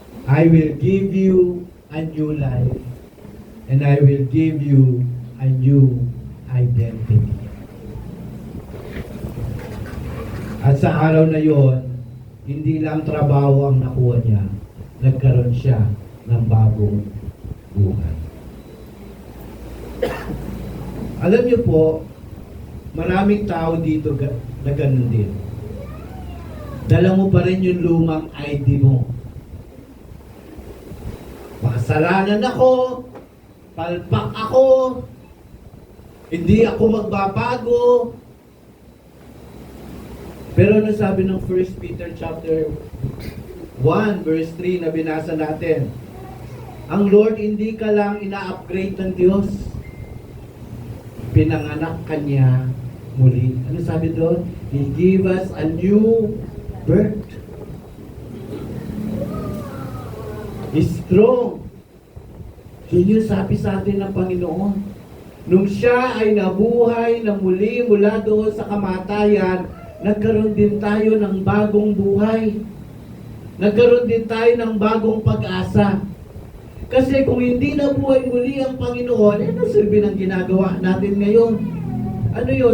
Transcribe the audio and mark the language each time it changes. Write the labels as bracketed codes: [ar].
[en] I will give you a new life. And I will give you a new identity. [tl] At sa araw na yon, hindi lang trabaho ang nakuha niya, nagkaroon siya ng bagong buhay. Alam niyo po, maraming tao dito na ganun din. Dala mo pa rin yung lumang ID mo. Makasalanan ako, palpak ako, hindi ako magbabago. Pero ano sabi ng 1 Peter chapter 1 verse 3 na binasa natin? Ang Lord hindi ka lang ina-upgrade ng Diyos. Pinanganak ka niya muli. Ano sabi doon? [en] He gave us a new birth. He's strong. [tl] Yun yung sabi sa atin ng Panginoon. Nung siya ay nabuhay na muli mula doon sa kamatayan, nagkaroon din tayo ng bagong buhay. Nagkaroon din tayo ng bagong pag-asa. Kasi kung hindi nabuhay muli ang Panginoon, ano silbi ng ginagawa natin ngayon? Ano yun?